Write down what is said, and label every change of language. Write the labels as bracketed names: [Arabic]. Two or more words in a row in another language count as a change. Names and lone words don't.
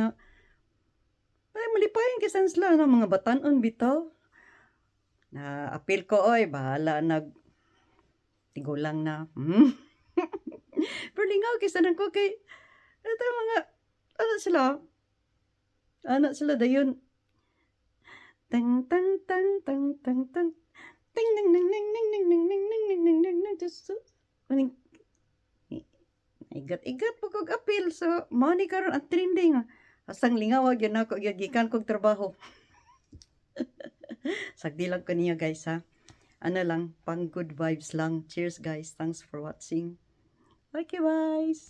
[Cebuano] Ay, malipayan kisan sila nga mga batanon bitaw. Na apil ko oy, bahala tigulang na. Pero lingaw kisan ko kay ito mga anak sila dayon. Tang tang tang tang tang tang. Ting ning ning ning ning ning ning ning ning ning ning ning ning just maning igat-igat po kog apil so mao ni karon ang trending. Asang lingaw gyud nako gyud gikan kog trabaho. Sagdi lang ko niya guys ha. Ano lang, pang [English] good vibes [Cebuano] lang. [English] Cheers guys. Thanks for watching. Okay guys.